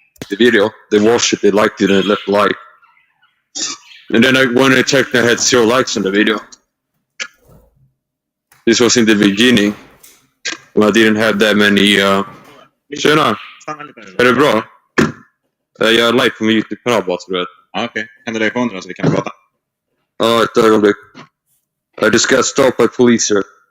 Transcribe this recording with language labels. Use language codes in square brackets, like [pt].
[en] The video, they watched it, they liked it, and left a like. And then when I checked, I had 0 likes on the video. This was in the beginning, when I didn't have that many. [sv] Tjena! Stanna lite nu. Är det bra? Jag är live på min YouTube-kanal bara, så du vet. Ja, okej. Kan du lägga ifrån dig då så vi kan prata? Ja, ett ögonblick. [en] I just got stopped by police here.